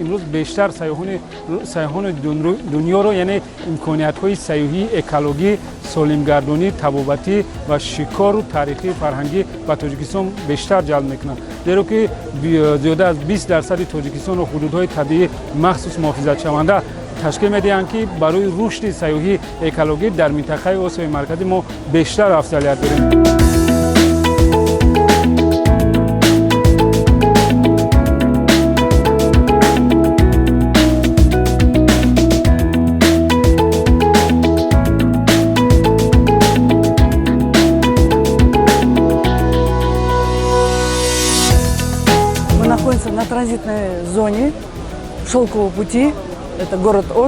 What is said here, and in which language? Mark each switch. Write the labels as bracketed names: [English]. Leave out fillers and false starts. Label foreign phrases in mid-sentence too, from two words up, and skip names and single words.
[Tajik] имрӯз бештар сайёҳони дунёро, яъне имкониятҳои саёҳӣ, экологӣ, солимгардонӣ, табобатӣ ва шикору тарихӣ, фарҳангӣ ба Тоҷикистон бештар ҷалб мекунанд. зеро ки зиёда аз 20% Тоҷикистону ҳудудҳои табиӣ махсус муҳофизатшаванда ташкил медиҳанд, ки барои рушди саёҳӣ, экологӣ дар минтақаи Осиёи Марказӣ мо бештар афзалият дорем. [Russian] Находимся на транзитной зоне Шелкового пути, это город Ош.